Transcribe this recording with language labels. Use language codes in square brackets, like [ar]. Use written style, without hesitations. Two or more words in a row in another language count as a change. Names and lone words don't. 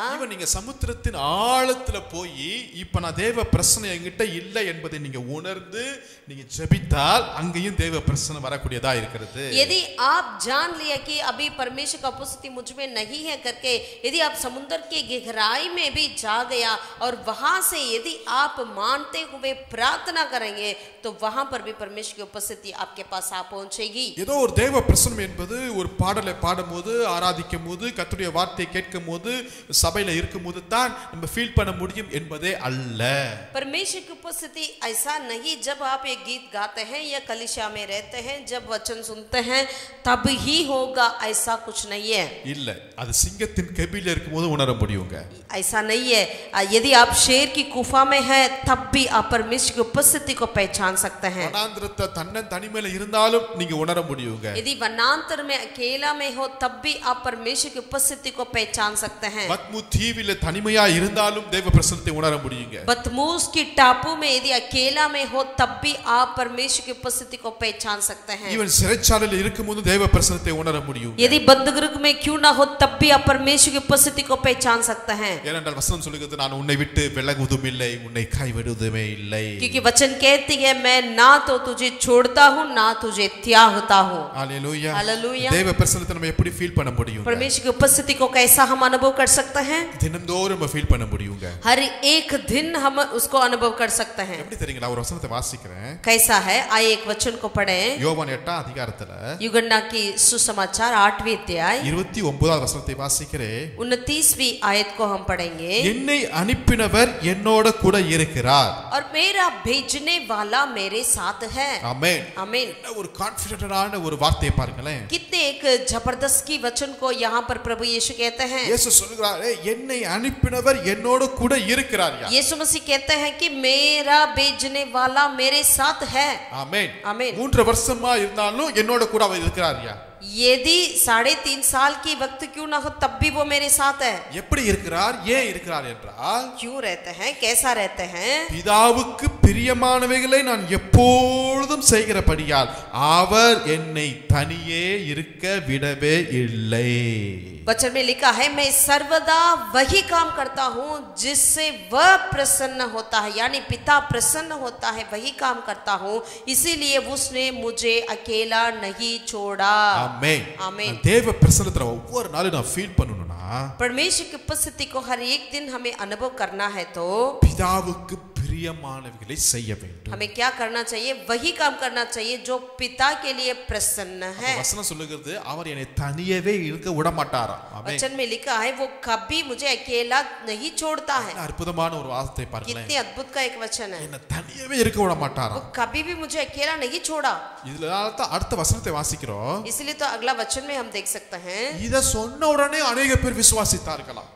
[ta] இவன் நீங்க சமுத்திரத்தின் ஆழத்துல போய் இப்ப நான் தேவ பிரசன்னம் என்கிட்ட இல்லை என்பதை நீங்க உணர்ந்து நீங்க ஜெபித்தால் அங்கேயும் தேவ பிரசன்னம் வரக்கூடியதா இருக்கிறது. [hi] यदि आप जान लिया कि अभी परमेश्वर का उपस्थिति मुझ में नहीं है करके, यदि आप समुद्र की गहराई में भी जा गया और वहां से यदि आप मानते हुए प्रार्थना करेंगे तो वहां पर भी परमेश्वर की उपस्थिति आपके पास आ पहुंचेगी। [ta] ஏதோ ஒரு தேவ பிரசன்னம் என்பது ஒரு பாடலை பாடும்போது, ஆராதிக்கும் போது, கர்த்தருடைய வார்த்தையை கேட்கும் போது, சபையில இருக்கும்போது தான் நம்ம ஃபீல் பண்ண முடியும் என்பதே அல்ல. [hi] परमेश्वर की उपस्थिति ऐसा नहीं जब आप एक गीत गाते हैं या कलीसिया में रहते हैं, जब वचन सुनते हैं तब ही होगा, ऐसा कुछ नहीं है। [ta] இல்ல, அது சிங்கத்தின் கெபில இருக்கும்போது உணர முடியுங்க. [hi] ऐसा नहीं है। यदि आप शेर की गुफा में हैं तब भी आप परमेश्वर की उपस्थिति को पहचान सकते हैं। [ta] வனாந்திரத்தை தனிமையில இருந்தாலும் நீங்க உணர முடியுங்க. [hi] यदि वनांतर में अकेला में हो तब भी आप परमेश्वर की उपस्थिति को पहचान सकते हैं। [ta] பத்மு தீவில தனிமையா இருந்தாலும் தேவ பிரசன்னத்தை உணர முடியுங்க. [hi] बदमूस की टापू में यदि अकेला में हो तब भी आप परमेश्वर की उपस्थिति को पहचान सकते हैं। [ta] ஈவன் சிறைச்சாலையில இருக்கும்போது தேவ பிரசன்னத்தை உணர முடியும். [hi] यदि बंदगृह में क्यों ना हो तब भी आप परमेश्वर की उपस्थिति को पहचान सकते हैं। [ta] ஏனென்றால் வசனம் சொல்லுகிறது, நான் உன்னை விட்டு விலகுவதும் இல்லை, உன்னை கைவிடுவதுமே இல்லை. [hi] क्योंकि वचन कहती है मैं ना तो तुझे छोड़ता हूँ ना तुझे त्यागता हूँ। हालेलुया, हालेलुया। [ta] தேவ பிரசன்னத்தை நம்ம எப்படி ஃபீல் பண்ண முடியும்? [hi] परमेश्वर की उपस्थिति को कैसा हम अनुभव कर सकते हैं? [ta] தினந்தோறும் நம்ம ஃபீல் பண்ண முடியுங்க. [hi] हर एक दिन हम उसको अनुभव कर सकते हैं। [ta] எப்படி தெரியுங்களா? ஒரு வசனத்தை வாசிக்கிறேன். [hi] कैसा है? आइए एक वचन को पढ़ें। [ta] யோவான் 8 அதிகாரத்துல [hi] यूहन्ना की सुसमाचार 8वीं अध्याय [ta] 29வது வசனத்தை வாசிக்கிறேன். [hi] 29वीं आयत को हम पढ़ेंगे। [ta] என்னை அனுப்பினவர் என்னோட கூட இருக்கிறார். [hi] और मेरा भेजने वाला मेरे साथ है। [ta] ஆமென், [hi] आमीन। [ta] ஒரு கான்ஃபிடென்ட்டான ஒரு வார்த்தையை பாருங்களேன். [hi] कितने एक जबरदस्त की वचन को यहाँ पर प्रभु यीशु कहते हैं। [ta] இயேசு சொல்றாரு, என்னை அனுப்பினவர் என்னோட கூட இருக்கிறார். [hi] यीशु मसीह कहते हैं कि मेरा भेजने वाला मेरे साथ है। [ta] ஆமென், [hi] आमीन। [ta] 3 வருஷமா இருந்தாலும் என்னோட கூட அவர் இருக்கிறார்யா. [hi] यदि 3.5 साल की वक्त क्यों ना हो तब भी वो मेरे साथ है। [ta] எப்படி இருக்கிறார், ஏன் இருக்கிறார் என்றால், [hi] क्यों रहते हैं, कैसा रहते हैं? [ta] பிதாவுக்கு பிரியமானவைகளை நான் எப்பொழுதும் செய்கிறபடியால் அவர் என்னை தனியே இருக்க விடவே இல்லை. [hi] वचन में लिखा है मैं सर्वदा वही काम करता हूँ जिससे वह प्रसन्न होता है, यानी पिता प्रसन्न होता है वही काम करता हूँ, इसीलिए उसने मुझे अकेला नहीं छोड़ा। [ta] ஆமென், [hi] आमीन। [ta] தேவ பிரசன்னத்தை ஒவ்வொரு நாளும் நான் ஃபீல் பண்ணணும்னா, [hi] परमेश्वर की उपस्थिति को हर एक दिन हमें अनुभव करना है तो [ta] பிதாவுக்கு பிரியமானவைகளை செய்ய வேண்டும். [hi] हमें क्या करना चाहिए? वही काम करना चाहिए जो पिता के लिए प्रसन्न है। [ta] வசனம் சொல்லுகிறது, அவர் என்னை தனியவே இருக்க விட மாட்டாராம். ஆமென். [hi] वचन में लिखा है वो कभी मुझे अकेला नहीं छोड़ता है। [ta] அற்புதமான ஒரு வார்த்தை பாருங்களேன். [hi] कितनी अद्भुत का एक वचन है। [ta] என்னை தனியவே இருக்க விட [hi] वो [ta] மாட்டாராம். [hi] कभी भी मुझे अकेला नहीं छोड़ा। [ta] இதுல தான் அடுத்த வசனத்தை வாசிக்கிறோம். [hi] इसलिए तो अगला वचन में हम देख सकते हैं, [ta] இத சொன்ன உடனே अनेक பேர் விசுவாசித்தார்களாம்.